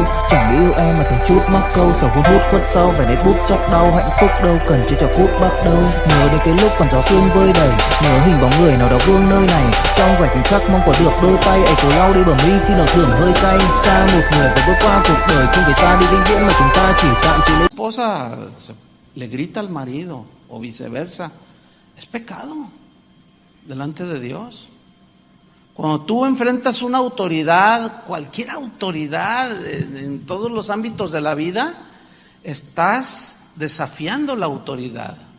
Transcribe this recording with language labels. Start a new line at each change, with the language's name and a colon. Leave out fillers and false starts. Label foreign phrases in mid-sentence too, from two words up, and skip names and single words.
Vietnamese: Chẳng yêu em mà từng chút mắc câu, sầu hun hút khuất sau về nét bút chắc đau. Hạnh phúc đâu cần chỉ cho phút bắt đầu, nhớ đến cái lúc còn gió sương vơi đầy, nhớ hình bóng người nào đó vương nơi này. Trong vài khoảnh khắc mong có được đôi tay ấy cố lau đi bờ mi khi nào thường hơi cay. Xa một người và bước qua cuộc đời không phải xa đi vĩnh viễn, mà chúng ta chỉ tạm chịu lấy.
Spanish: Esposa le grita al marido o viceversa, es pecado delante de Dios. Cuando tú enfrentas una autoridad, cualquier autoridad en todos los ámbitos de la vida, estás desafiando la autoridad.